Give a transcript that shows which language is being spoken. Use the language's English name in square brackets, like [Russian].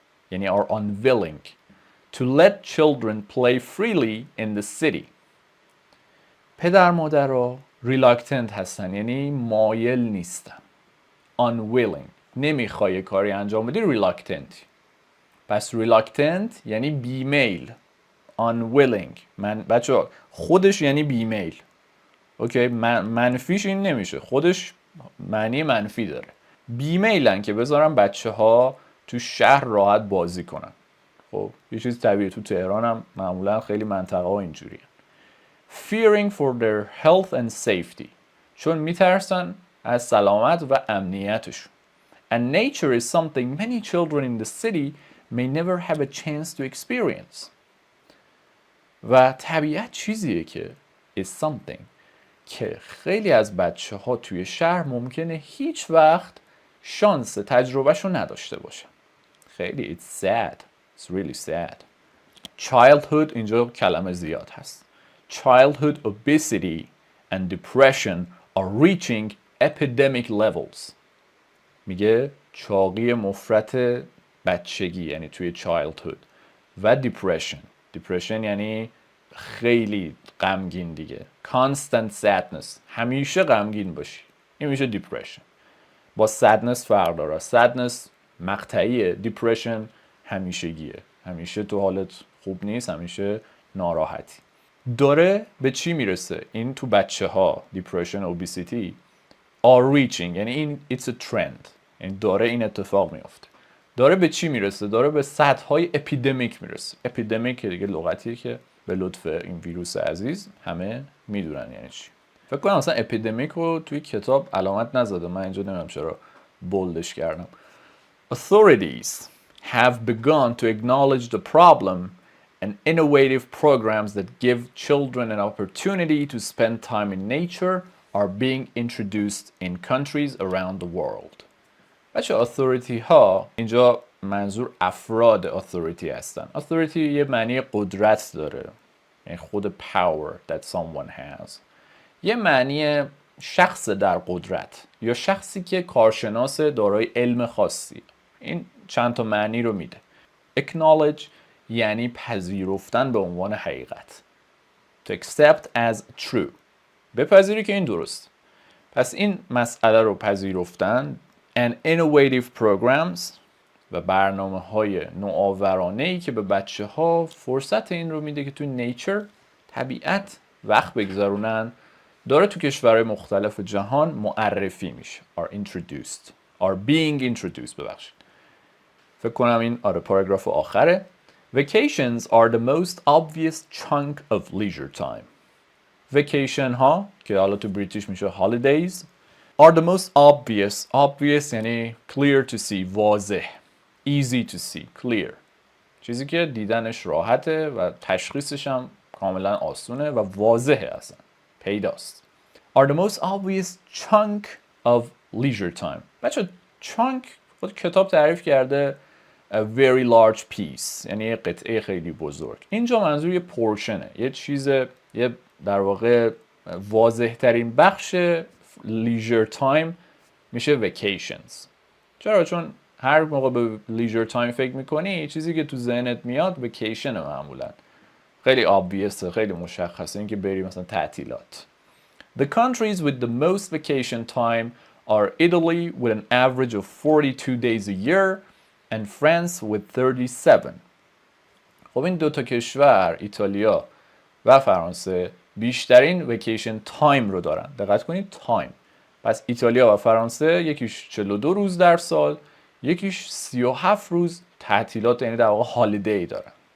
[English] یعنی are unwilling to let children play freely in the city. [Persian] پدر مادرها reluctant هستن، یعنی مایل نیستن. unwilling نمیخوای کاری انجام بدی reluctant. پس reluctant یعنی بیمیل. unwilling بچه خودش یعنی بیمیل. اوکی منفیش این نمیشه، خودش معنی منفی داره. بیمیلن که بذارن بچه ها تو شهر راحت بازی کنن. خب یه چیز طبیعیه، تو تهران هم معمولا خیلی منطقه ها اینجوریه. [English] fearing for their health and safety [Persian] چون میترسن از سلامت و امنیتشون. [English] and nature is something many children in the city may never have a chance to experience. [Persian] و طبیعت چیزیه که [English] is something [Persian] که خیلی از بچه ها توی شهر ممکنه هیچ وقت شانس تجربهشو نداشته باشن. [English] خیلی it's sad. It's really sad. [Persian] childhood اینجا کلمه زیاد هست. [English] childhood obesity and depression are reaching epidemic levels. [Persian] میگه چاقی مفرط بچگی یعنی توی childhood و depression یعنی خیلی غمگین دیگه. constant sadness همیشه غمگین باشی، این میشه depression. با sadness فرق داره. sadness مقطعیه، depression همیشگیه، همیشه تو حالت خوب نیست، همیشه ناراحتی. داره به چی میرسه؟ این تو بچه ها [English] depression obesity are reaching [Persian] یعنی این [English] it's a trend، [Persian] یعنی داره این اتفاق میفته. داره به چی میرسه؟ داره به سطح های اپیدمیک میرسه. اپیدمیک دیگه لغتیه که به لطف این ویروس عزیز همه میدونن یعنی چی. فکر کنم مثلا اپیدمیک رو توی کتاب علامت نزده، من اینجا نمیدونم چرا بولدش کردم. [English] Authorities have begun to acknowledge the problem and innovative programs that give children an opportunity to spend time in nature are being introduced in countries around the world. [Persian] بچه authority ها اینجا منظور افراد authority هستن. authority یه معنی قدرت داره، یعنی خود [English] power that someone has. [Persian] یه معنی شخص در قدرت یا شخصی که کارشناس دارای علم خاصی. این چند تا معنی رو میده. acknowledge یعنی پذیرفتن به عنوان حقیقت. [English] to accept as true [Persian] بپذیری که این درست. پس این مسئله رو پذیرفتن [English] and innovative programs [Persian] و برنامه‌های نوآورانه‌ای که به بچه‌ها فرصت این رو میده که تو نیچر طبیعت وقت بگذرونن داره تو کشورهای مختلف جهان معرفی میشه. [English] are being introduced [Persian] ببخشید. فکر کنم این پاراگراف آخره. [English] Vacations are the most obvious chunk of leisure time. [Persian] Vacation ها که حالا تو بریتیش میشه [English] holidays are the most obvious [Persian] یعنی [English] clear to see [Persian] واضح، [English] easy to see clear، [Persian] چیزی که دیدنش راحته و تشخیصش هم کاملا آسونه و واضحه، اصلا پیداست. [English] are the most obvious chunk of leisure time. [Persian] بچه chunk خود کتاب تعریف کرده [English] a very large piece [Persian] یعنی یه قطعه خیلی بزرگ. اینجا منظور یه پورشنه، یه چیز، یه در واقع واضح ترین بخش leisure time میشه vacations. چرا؟ چون هر موقع به leisure time فکر میکنی چیزی که تو ذهنت میاد vacation معمولا خیلی obvious، خیلی مشخصه، این که بری مثلا تعطیلات. [English] The countries with the most vacation time are Italy with an average of 42 days a year and France with 37. [Persian] خب این دو تا کشور ایتالیا و فرانسه بیشترین ویکیشن تایم رو دارن. دقت کنید تایم. پس ایتالیا و فرانسه یکیش 42 روز در سال، یکیش 37 روز تعطیلات یعنی در واقع هالیدی دارن.